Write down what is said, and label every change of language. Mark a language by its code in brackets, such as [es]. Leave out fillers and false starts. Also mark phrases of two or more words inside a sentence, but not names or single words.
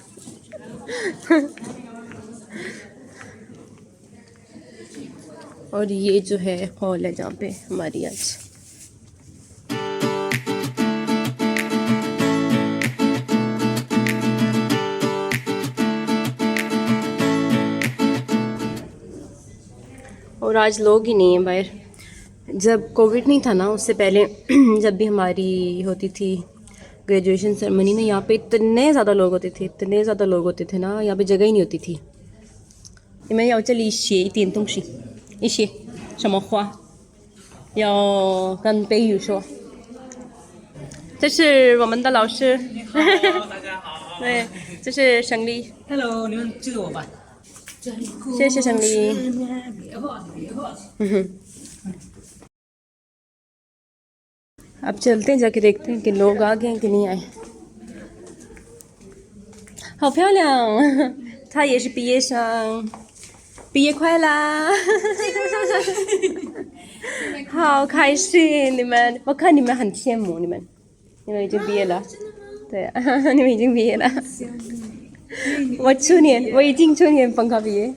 [hi] और ये जो है हॉल है जहाँ पे हमारी आज और आज लोग ही नहीं हैं बाहर। जब कोविड नहीं था ना, उससे पहले जब भी हमारी होती थी [en] graduation ceremony [hi] ना, यहाँ पे इतने ज़्यादा लोग होते थे ना, यहाँ पे जगह ही नहीं होती थी। [zh] 你们要这里写一点东西，一些什么话要跟北语说。这是我们的老师。大家好。对，这是胜利。 Hello，你们记得我吧？谢谢胜利。别客气，别客气。 [hi] अब चलते हैं, जाके देखते हैं कि लोग आ गए हैं कि नहीं आए। [zh] 好漂亮，她也是毕业生，毕业快啦！好开心，你们，我看你们很羡慕你们已经毕业了。对，你们已经毕业了。我已经去年本科毕业，